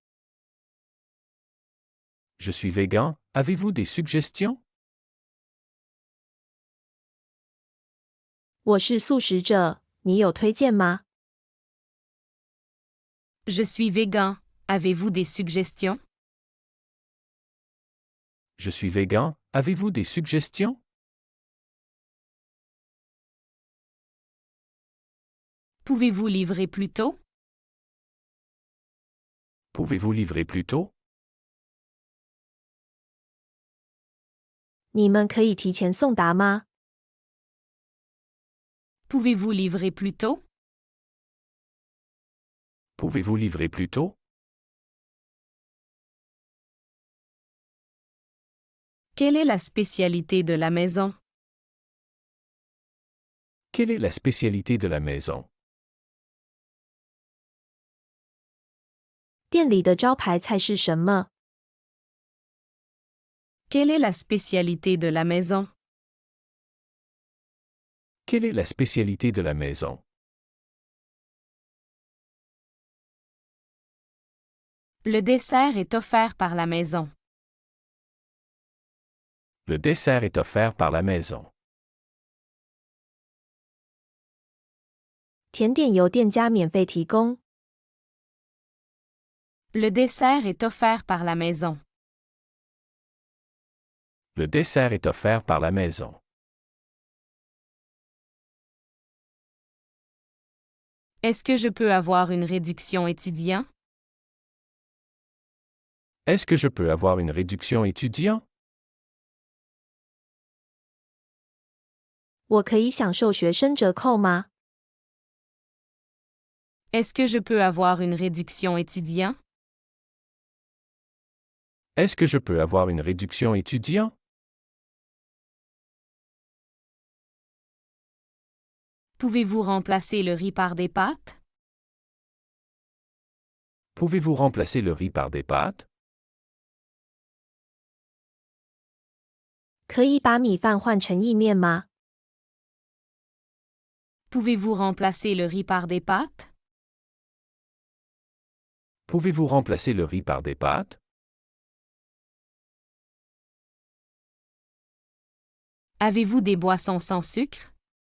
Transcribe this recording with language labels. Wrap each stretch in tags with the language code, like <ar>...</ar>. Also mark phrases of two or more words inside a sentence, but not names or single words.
<fr>Je suis végan. Avez-vous des suggestions?</fr> <zh>我是素食者，你有推荐吗？</zh> <fr>Je suis végan. Avez-vous des suggestions? Je suis végan. Avez-vous des suggestions? Pouvez-vous livrer plus tôt? Pouvez-vous livrer plus tôt?</fr> <zh>你们可以提前送达吗？</zh> <fr>Pouvez-vous livrer plus tôt? Pouvez-vous livrer plus tôt? Quelle est la spécialité de la maison? Quelle est la spécialité de la maison?</fr> <zh>店里的招牌菜是什么？</zh> <fr>Quelle est la spécialité de la maison? Quelle est la spécialité de la maison? Le dessert est offert par la maison. Le dessert est offert par la maison.</fr> <zh>甜点由店家免费提供。</zh> <fr>Le dessert est offert par la maison. Le dessert est offert par la maison. Est-ce que je peux avoir une réduction étudiant? Est-ce que je peux avoir une réduction étudiant?</fr> <zh>我可以享受学生折扣吗？</zh> <fr>Est-ce que je peux avoir une réduction étudiant? Est-ce que je peux avoir une réduction étudiant? Pouvez-vous remplacer le riz par des pâtes? Pouvez-vous remplacer le riz par des pâtes?</fr> <zh>可以把米饭换成意面吗？</zh> <fr>Pouvez-vous remplacer le riz par des pâtes? Pouvez-vous remplacer le riz par des pâtes? Avez-vous des boissons sans sucre?</fr>